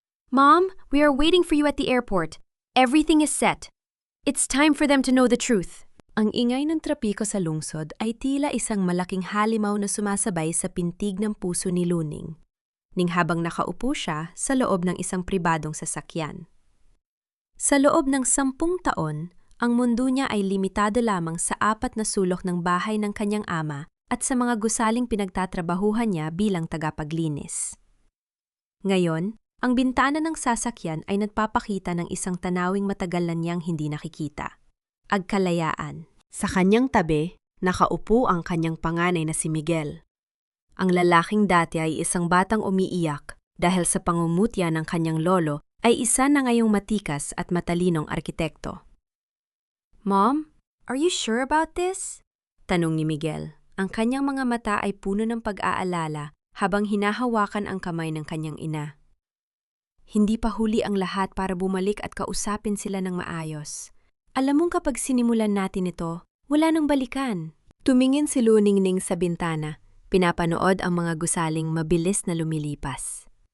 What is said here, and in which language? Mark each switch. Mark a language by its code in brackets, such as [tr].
[en] Mom, we are waiting for you at the airport. Everything is set. It's time for them to know the truth. [tl] Ang ingay ng trapiko sa lungsod ay tila isang malaking halimaw na sumasabay sa pintig ng puso ni Luning, ning habang nakaupo siya sa loob ng isang pribadong sasakyan. Sa loob ng 10 taon, ang mundo niya ay limitado lamang sa 4 na sulok ng bahay ng kanyang ama at sa mga gusaling pinagtatrabahuhan niya bilang tagapaglinis. Ngayon, ang bintana ng sasakyan ay nagpapakita ng isang tanawing matagal na niyang hindi nakikita. Agkalayaan. Sa kanyang tabi, nakaupo ang kanyang panganay na si Miguel. Ang lalaking dati ay isang batang umiiyak dahil sa pangungutya ng kanyang lolo ay isa na ngayong matikas at matalinong arkitekto. [en] Mom, are you sure about this? [tl] Tanong ni Miguel. Ang kanyang mga mata ay puno ng pag-aalala habang hinahawakan ang kamay ng kanyang ina. Hindi pa huli ang lahat para bumalik at kausapin sila ng maayos. Alam mong kapag sinimulan natin ito, wala nang balikan. Tumingin si Luningning sa bintana, pinapanood ang mga gusaling mabilis na lumilipas.